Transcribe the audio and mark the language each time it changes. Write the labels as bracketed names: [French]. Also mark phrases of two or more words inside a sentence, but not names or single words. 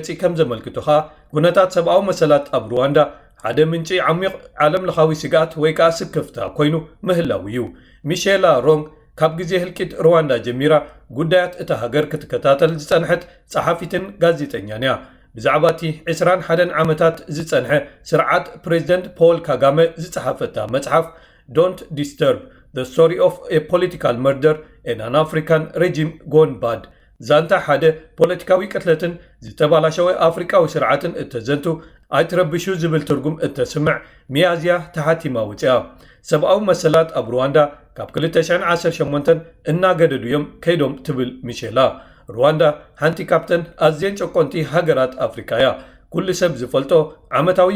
[Tigrinya] ከም ዘመልክቱ ኸኣ ኩነታት ሰብኣዊ መሰላት ኣብ ሩዋንዳ ሓደ ምንጪ ዓሚቕ ዓለም ለኻዊ ስጋት ወይ ከዓ ስክፍታ ኮይኑ ምህላው እዩ ሚሼላ ሮንግ ካብ ግዜ ህልቂት ሩዋንዳ ጀሚራ ጉዳያት እታ ሃገር ክትከታተል ዝጸንሐት ጸሓፊትን ጋዜጠኛን እያ ብዛዕባ እቲ 21 ዓመታት ዝጸንሐ ስርዓት ፕሬዚደንት ፖል ካጋሜ ዝጸሓፈታ መጽሓፍ ዶንት ዲስተርብ the story of a political murder in an African regime gone bad ዛንታ ሓደ ፖለቲካዊ ቅትለትን ዝተባላሸወ ኣፍሪካዊ ስርዓትን እተዘንቱ ኣይትረብሹ ዝብል ትርጉም እተስምዕ ሚያዝያ ተሓቲማ ውፅያ ሰብኣዊ መሰላት ኣብ ሩዋንዳ ካብ 2018 እናገደዱ እዮም ከይዶም ትብል ሚሼላ ሩዋንዳ ሓንቲ ካብተን ኣዝየን ጨቆንቲ ሃገራት ኣፍሪካ እያ ኩሉ ሰብ ዝፈልጦ ዓመታዊ